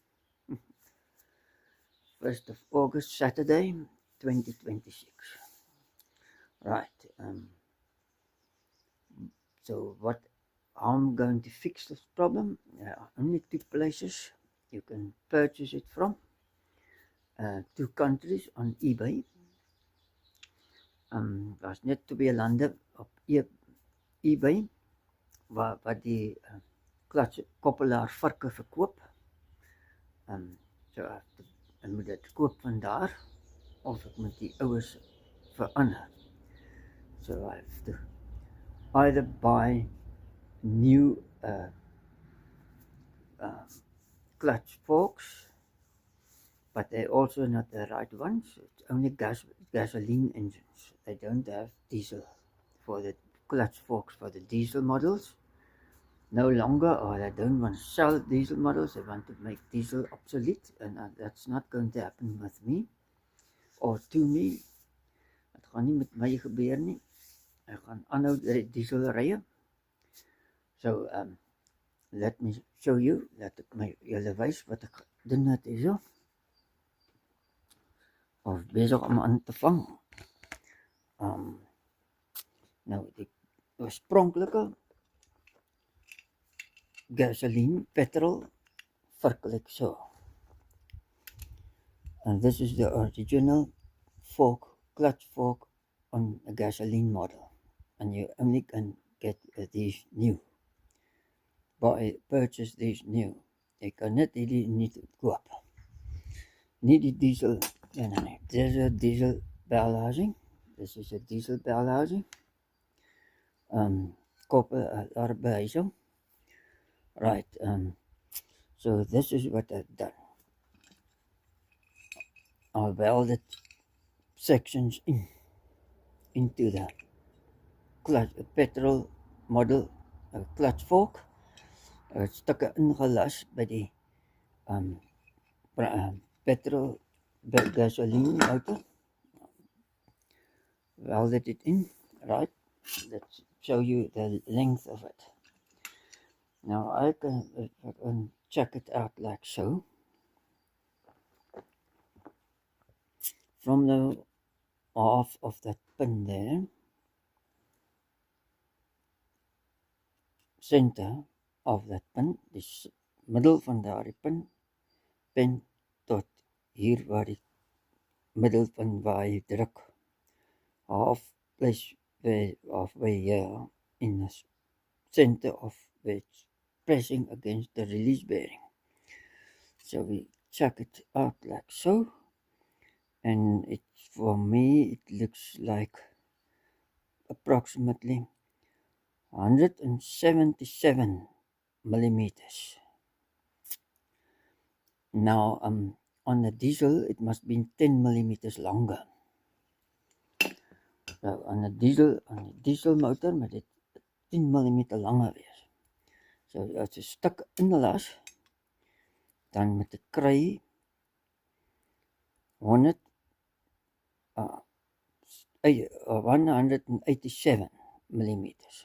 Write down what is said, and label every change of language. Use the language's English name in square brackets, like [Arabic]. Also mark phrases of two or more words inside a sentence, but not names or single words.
[English] 1st of August, Saturday, 2026. Right. So what I'm going to fix this problem. There are only 2 places you can purchase it from. 2 countries on eBay. [Afrikaans] Daar's net 2 lande op eBay waar die koppelaar varke verkoop. So ek moet dit koop van daar of ek moet die oues verander. [English] So I have to either buy new clutch forks, but they're also not the right ones. It's only gasoline engines. They don't have diesel for the clutch forks for the diesel models. No longer, or they don't want to sell diesel models. They want to make diesel obsolete, and that's not going to happen with me or to me. [Afrikaans] Het gaan nie met my gebeur nie. Ek gaan aanhou diesel ry. [English] So let me show you, [Afrikaans] laat ek julle wys wat ek doen het hierso. Of besig om aan te vang. Nou die oorspronklike gasoline, petrol, vark [English] like so. And this is the original fork, clutch fork on a gasoline model. And you only can get these new. Purchase these new. [Afrikaans] Jy kan net hierdie nie koop. Nie die diesel. Nee. [English] This is a diesel bell housing. This is a diesel bell housing. [Afrikaans] Koppelaar behuising. [English] Right. So this is what I've done. I welded sections into the petrol model clutch fork. [Afrikaans] Stukke ingelas by die [English] petrol gasoline [Afrikaans] motor. [English] Welded it in, right? Let's show you the length of it. Now I can check it out like so. From the half of that pin there, center of that pin, [Afrikaans] die middel van daardie pin tot hier waar die middelpunt waar jy druk, [English] halfway here in the center of which pressing against the release bearing. So we check it out like so, and for me it looks like approximately 177 millimeters. Now on the diesel it must be 10 millimeters longer. So on the diesel motor [Afrikaans] moet dit 10 millimeter langer wees. So as 'n stuk inlas, dan moet ek kry 187 millimeters.